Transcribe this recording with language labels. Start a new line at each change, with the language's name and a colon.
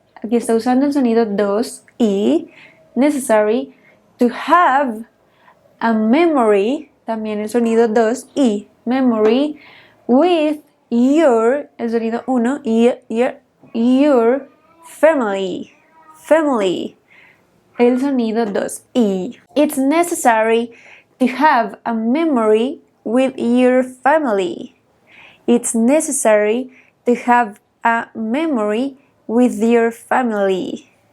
Spanish: Aquí está usando el sonido 2, I.
English: Necessary to have a memory.
Spanish: También el sonido 2, I,
English: memory, with your,
Spanish: el sonido 1,
English: your family. family.
Spanish: El sonido 2i.
English: It's necessary to have a memory with your family. It's necessary to have a memory with your family.